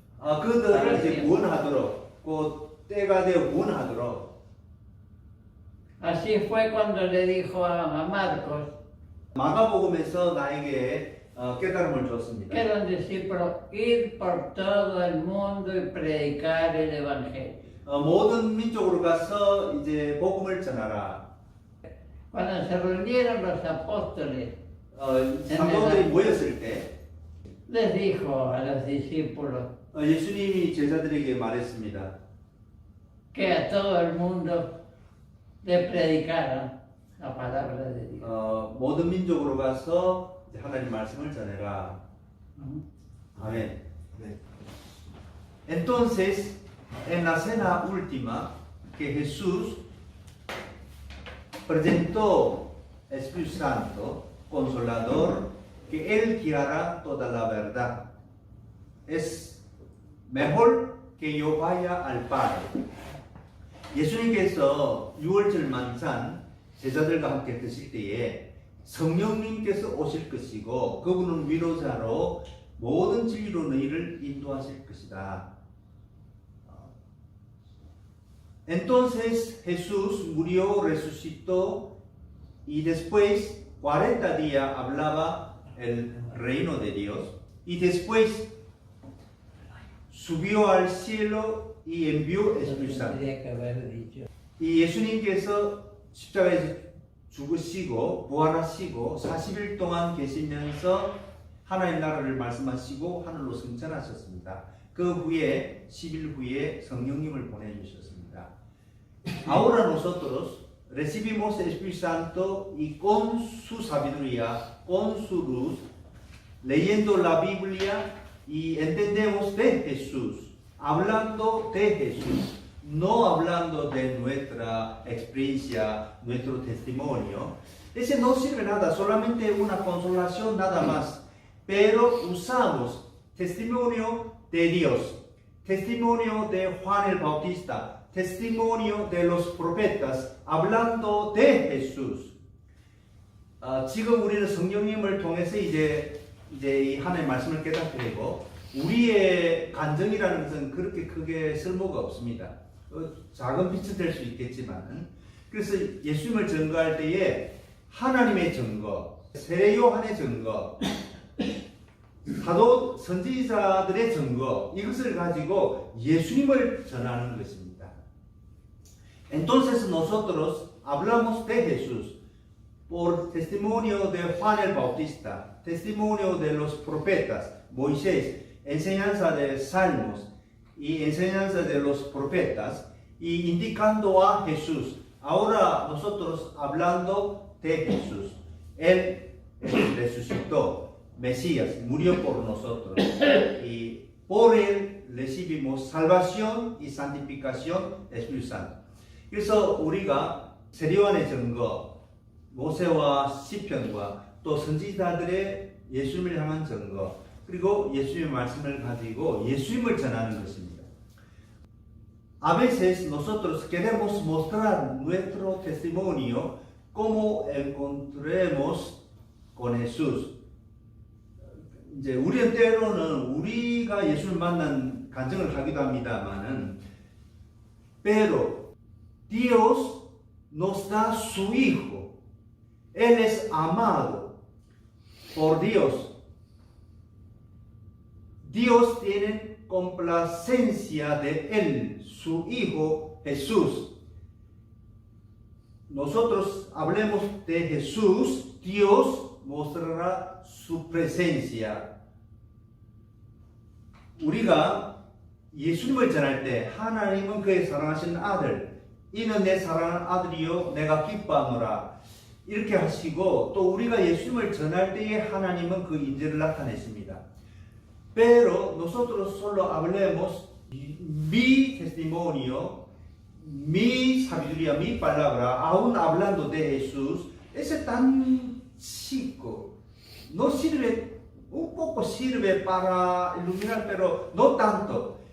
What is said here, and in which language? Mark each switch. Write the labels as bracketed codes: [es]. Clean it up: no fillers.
[ko] 그들을 이제 구원하도록 그 때가 되어 구원하도록. [es] Así fue cuando le dijo a Marcos, [ko] 마가복음에서 나에게 깨달음을 줬습니다. [es] que eran discípulos, ir por todo el mundo y predicar el Evangelio. [ko] 모든 민족으로 가서 이제 복음을 전하라. [es] Cuando se reunieron los apóstoles, [ko] 사도들이 모였을 때 [es] les dijo a los discípulos [ko] 예수님이 제자들에게 말했습니다. [es] que a todo el mundo le predicaran la palabra de Dios. [ko] 모든 민족으로 가서 이제 하나님 말씀을 전해라. [es] Amén. Entonces, en la cena última que Jesús presentó Espíritu Santo, Consolador, que Él guiará toda la verdad. es mejor que yo vaya al Padre. [ko] 예수님께서 6월절 만찬 제자들과 함께 드실 때에 성령님께서 오실 것이고 그분은 위로자로 모든 진리로 너희를 인도하실 것이다. [es] Entonces Jesús murió, resucitó y después 40 días hablaba el reino de Dios y después subió al cielo y envió Espíritu Santo. Tendría que haber dicho. [ko] 이 예수님께서 십자가에서 죽으시고 부활하시고 40일 동안 계시면서 하나님 나라를 말씀하시고 하늘로 승천하셨습니다. 그 후에 10일 후에 성령님을 보내주셨습니다. [es] Ahora nosotros recibimos el Espíritu Santo y con su sabiduría, con su luz, leyendo la Biblia y entendemos de Jesús, hablando de Jesús, no hablando de nuestra experiencia, nuestro testimonio. Ese no sirve nada, solamente una consolación nada más. Pero usamos testimonio de Dios, testimonio de Juan el Bautista, testimonio de los profetas, hablando de Jesús. [ko] 지금 우리는 성령님을 통해서 이제 이 하나님의 말씀을 깨닫고 우리의 간증이라는 것은 그렇게 크게 쓸모가 없습니다. 작은 빛이 될 수 있겠지만 그래서 예수님을 증거할 때에 하나님의 증거, 세례 요한의 증거, 사도 선지자들의 증거 이것을 가지고 예수님을 전하는 것입니다. [es] Entonces nosotros hablamos de Jesús por testimonio de Juan el Bautista, testimonio de los profetas, Moisés, enseñanza de Salmos y enseñanza de los profetas y indicando a Jesús. Ahora nosotros hablando de Jesús. Él resucitó, Mesías, murió por nosotros y por Él recibimos salvación y santificación Espíritu Santo. [ko] 그래서 우리가 세례요한의 증거, 모세와 시편과 또 선지자들의 예수님을 향한 증거 그리고 예수님의 말씀을 가지고 예수님을 전하는 것입니다. [es] A veces nosotros queremos mostrar nuestro testimonio cómo encontremos con Jesús. [ko] 이제 우리는 때로는 우리가 예수를 만난 간증을 하기도 합니다만은, [es] pero Dios nos da su Hijo. Él es amado por Dios. Dios tiene complacencia de Él, su Hijo Jesús. Nosotros hablemos de Jesús, Dios mostrará su presencia. [ko] 우리가 예수님을 전할 때 하나님은 그의 사랑하신 아들, 이는 내 사랑하는 아들이요 내가 기뻐하노라 이렇게 하시고 또 우리가 예수님을 전할 때에 하나님은 그 인재를 나타내십니다. [es] Pero nosotros solo hablemos mi testimonio, mi sabiduría, mi palabra, aún hablando de Jesús, ese tan chico, no sirve, un poco sirve para iluminar, pero no tanto.